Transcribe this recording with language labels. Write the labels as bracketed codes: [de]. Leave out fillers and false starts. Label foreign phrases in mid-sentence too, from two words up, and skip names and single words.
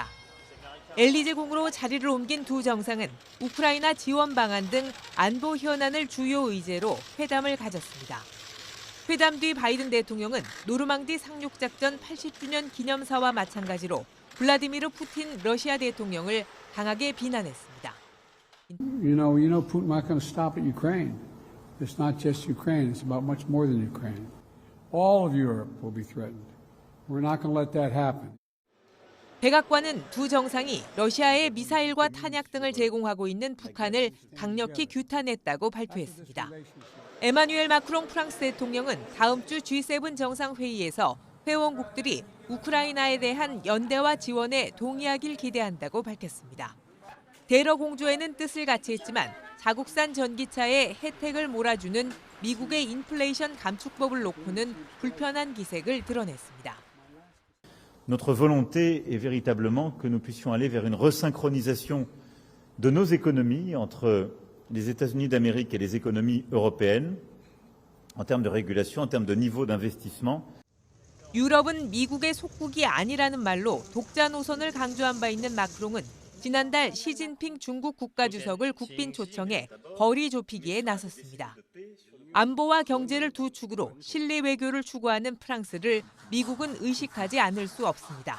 [ko] 엘리제궁으로 자리를 옮긴 두 정상은 우크라이나 지원 방안 등 안보 현안을 주요 의제로 회담을 가졌습니다. 회담 뒤 바이든 대통령은 노르망디 상륙작전 80주년 기념사와 마찬가지로 블라디미르 푸틴 러시아 대통령을 강하게 비난했습니다. [en] You know, Putin not going to stop at Ukraine. It's not just Ukraine. It's about much more than Ukraine. All of Europe will be threatened. We're not going to let that happen. [ko] 백악관은 두 정상이 러시아에 미사일과 탄약 등을 제공하고 있는 북한을 강력히 규탄했다고 발표했습니다. 에마누엘 마크롱 프랑스 대통령은 다음 주 G7 정상회의에서 회원국들이 우크라이나에 대한 연대와 지원에 동의하길 기대한다고 밝혔습니다. 대러 공조에는 뜻을 같이 했지만 자국산 전기차에 혜택을 몰아주는 미국의 인플레이션 감축법을 놓고는 불편한 기색을 드러냈습니다. [fr] Notre volonté est véritablement que nous puissions aller vers une resynchronisation de nos économies entre les États-Unis d'Amérique et les économies européennes en termes de régulation, en termes de niveau d'investissement. [ko] 유럽은 미국의 속국이 아니라는 말로 독자 노선을 강조한 바 있는 마크롱은 지난달 시진핑 중국 국가주석을 국빈 초청해 거리 좁히기에 나섰습니다. 안보와 경제를 두 축으로 실리 외교를 추구하는 프랑스를 미국은 의식하지 않을 수 없습니다.